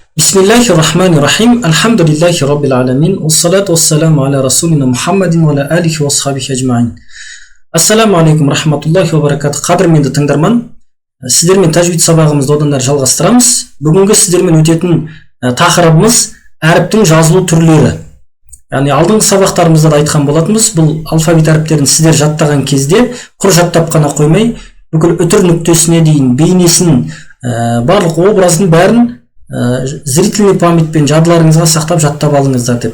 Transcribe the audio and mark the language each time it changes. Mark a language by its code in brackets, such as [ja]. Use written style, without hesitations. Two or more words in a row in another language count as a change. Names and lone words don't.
[ar] بسم الله الرحمن الرحيم. الحمد لله رب العالمين. والصلاة والسلام على رسولنا محمد وعلى آله وأصحابه أجمعين. السلام عليكم رحمة الله وبركاته. [kk] Қадірменді тыңдарман, сіздермен тәжвид сабағымызды одан әрі жалғастырамыз. Бүгінгі сіздермен өтетін тақырыбымыз әріптің жазылу түрлері. Яғни алдыңғы сабақтарымызда да айтқан болатынбыз, бұл алфавит әріптерін сіздер жаттаған кезде құр жаттап қана қоймай, бүкіл үтір нүктесіне дейін бейнесін, барлық образын бәрін [ru] зрительный памятпен [kk] жадыларыңызға сақтап жаттап алыңыздар деп.